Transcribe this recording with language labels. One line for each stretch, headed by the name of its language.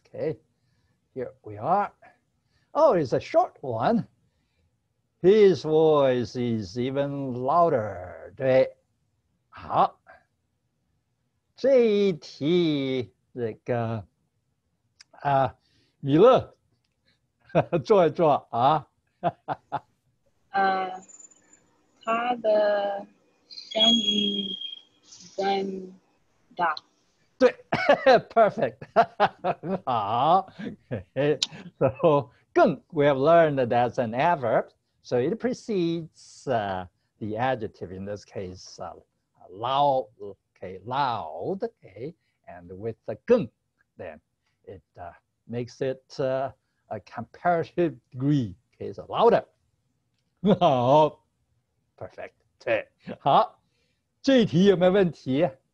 English: Okay, here we are. Oh, it's a short one. His voice is even louder.
Chinese: 对，好，这一题这个米勒坐一坐啊。他的声音更大。对，perfect 很好。
English: Okay. So 更 we have learned that that's an adverb. So it precedes the adjective in this case, loud, okay, loud, okay, and with the 更, then it makes it a comparative degree, okay, so louder.
Chinese: 好 ，perfect， 对，好，这一题有没有问题？